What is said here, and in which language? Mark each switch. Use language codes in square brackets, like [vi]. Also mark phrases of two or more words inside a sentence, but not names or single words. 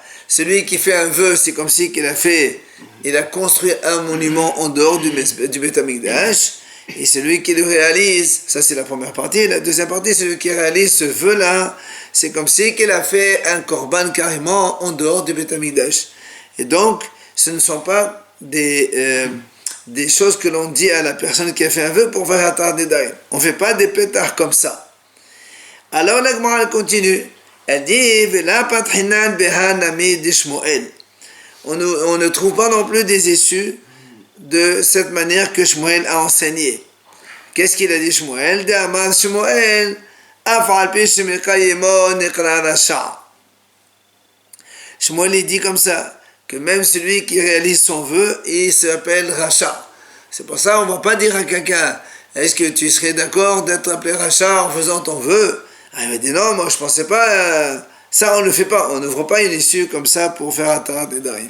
[fr] Celui qui fait un vœu, c'est comme si il a construit un monument en dehors du [he] בית המקדש, [fr] et celui qui le réalise, ça c'est la première partie, la deuxième partie, celui qui réalise ce vœu-là, c'est comme si qu'il a fait un korban carrément en dehors du [he] בית המקדש. [fr] Et donc, ce ne sont pas des choses que l'on dit à la personne qui a fait un vœu pour faire attarder d'ailleurs. On ne fait pas des pétards comme ça. Alors la Gemara continue. Elle dit [arc] ולא פתחינן בהני דשמואל. [fr] On ne trouve pas non plus des issues de cette manière que Shmuel a enseigné. Qu'est-ce qu'il a dit Shmuel? [arc] דאמר שמואל אף על פי שמקיימו נקרא רשע. [fr] Shmuel il dit comme ça, que même celui qui réalise son vœu, il s'appelle Racha. C'est pour ça qu'on ne va pas dire à quelqu'un, est-ce que tu serais d'accord d'être appelé Racha en faisant ton vœu? Ah, il m'a dit non, moi je ne pensais pas, ça on ne le fait pas, on n'ouvre pas une issue comme ça pour faire un tarat et d'arim.